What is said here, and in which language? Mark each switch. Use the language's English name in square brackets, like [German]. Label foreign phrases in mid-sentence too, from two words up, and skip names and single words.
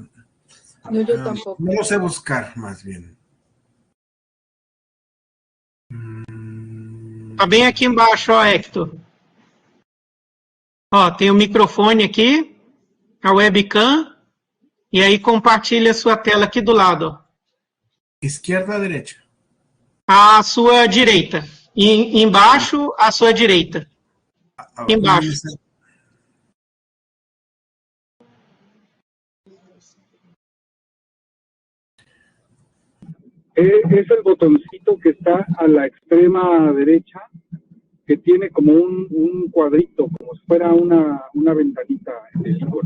[Spanish] No, yo tampoco. No sé buscar, más bien. [Portuguese] Tá bem aqui embaixo, ó, Hector. Ó, tem o microfone aqui, a webcam E aí compartilha a sua tela aqui do lado, ó. [Spanish] ¿Izquierda o derecha? [Portuguese] À sua direita. E embaixo, à sua direita. Embaixo. [Spanish] Es el botoncito que está a la extrema derecha, que tiene como un cuadrito, como si fuera una ventanita en el icono.